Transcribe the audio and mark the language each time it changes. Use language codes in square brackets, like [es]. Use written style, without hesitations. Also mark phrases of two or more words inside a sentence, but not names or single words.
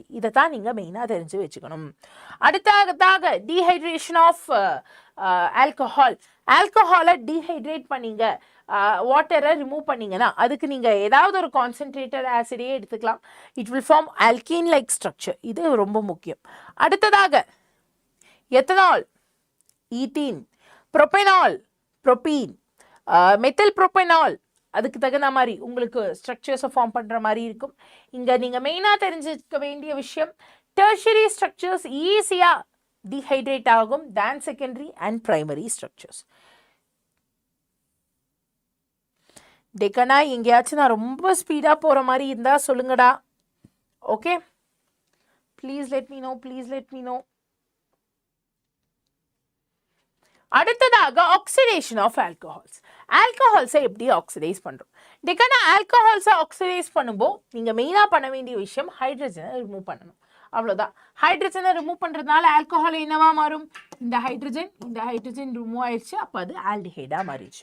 [ta] இதை தான் நீங்கள் மெயினாக தெரிஞ்சு வச்சுக்கணும். அடுத்ததாக [en] dehydration of alcohol. [ta] ஆல்கஹாலை டீஹைட்ரேட் பண்ணிங்க, வாட்டரை ரிமூவ் பண்ணிங்கன்னா அதுக்கு நீங்கள் ஏதாவது ஒரு [en] concentrated acid [ta] எடுத்துக்கலாம். [en] it will form alkene like structure. [ta] இது ரொம்ப முக்கியம். அடுத்ததாக [en] ethanol, ethene, propanol, propene, methyl propanol, [ta] அதுக்கு தகுந்த மாதிரி உங்களுக்கு [en] structures form [ta] பண்ணுற மாதிரி இருக்கும். இங்கே நீங்கள் மெயினாக தெரிஞ்சுக்க வேண்டிய விஷயம், [en] tertiary structures easily dehydrate [ta] ஆகும் [en] than secondary and primary structures. [ta] டெக்கனா எங்கேயாச்சும் நான் ரொம்ப ஸ்பீடாக போகிற மாதிரி இருந்தால் சொல்லுங்கடா. ஓகே, [en] please let me know, please let me know. அடுத்ததாக oxidation of alcohols. [ta] ஆல்கஹால்ஸை எப்படி ஆக்சிடைஸ் பண்ணுறோம்? டெக்கனா ஆல்கஹால்ஸை ஆக்சிடைஸ் பண்ணும்போது நீங்கள் மெயினாக பண்ண வேண்டிய விஷயம் [en] hydrogen remove [ta] பண்ணணும். அவ்வளோதான். [en] hydrogen remove [ta] பண்ணுறதுனால ஆல்கஹால் என்னவா மாறும்? இந்த [en] hydrogen remove [ta] ஆயிடுச்சு, அப்போ அது ஆல்டிஹைடாக மாறிடுச்சு.